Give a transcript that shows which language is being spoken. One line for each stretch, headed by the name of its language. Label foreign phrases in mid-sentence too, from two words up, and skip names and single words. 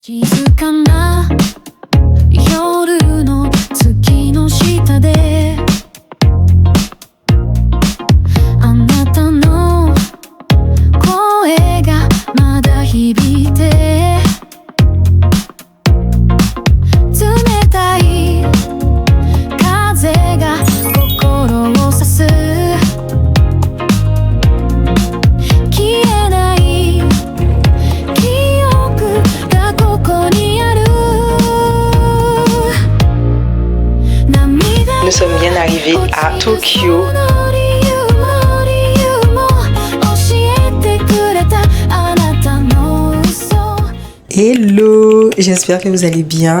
Japanese: 静かな夜の月の下であなたの声がまだ響いて冷たい風が心を刺す消えない記憶がここにある
French: Nous sommes bien arrivés à Tokyo. Hello, j'espère que vous allez bien.